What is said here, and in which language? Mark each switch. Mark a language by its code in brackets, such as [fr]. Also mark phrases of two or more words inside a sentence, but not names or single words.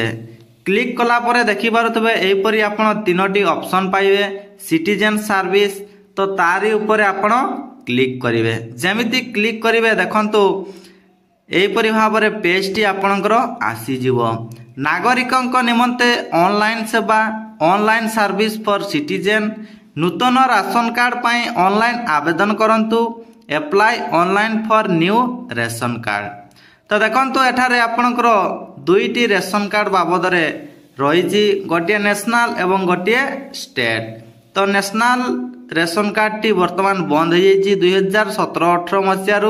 [or] କ୍ଲିକ କଲା ପରେ ଦେଖି ପାରୁଥିବେ ଏହି ପରି ଆପଣ ତିନୋଟି ଅପସନ ପାଇବେ [en] citizen service. [or] ତ ତାରି ଉପର ଆପଣ କ୍ଲିକ କରିବେ। ଯେମିତି କ୍ଲିକ କରିବେ ଦେଖନ୍ତୁ ଏହି ପରି ଭାବ ରେ ପେଜ ଟି ଆପଣଙ୍କର ଆସି ଯିବ। ନାଗରିକଙ୍କ ନିମନ୍ତେ ଅନଲାଇନ ସେବା, [en] online service for citizen, [or] ନୂତନ ରାସନ କାର୍ଡ ପାଇଁ ଅନଲାଇନ ଆବେଦନ କରନ୍ତୁ, [en] apply online for new ration card. [or] ତ ଦେଖନ୍ତୁ ଏଠାରେ ଆପଣଙ୍କର ଦୁଇଟି [en] ration card [or] ବାବଦ ରେ ରହିଛି, ଗୋଟିଏ ନେସନାଲ ଏବଂ ଗୋଟିଏ ଷ୍ଟେଟ। ତ ନେସନାଲ [en] ration card [or] ଟି ବର୍ତ୍ତମାନ ବନ୍ଦ ହୋଇ ଯାଇଛି 2017-18 ମସିହା।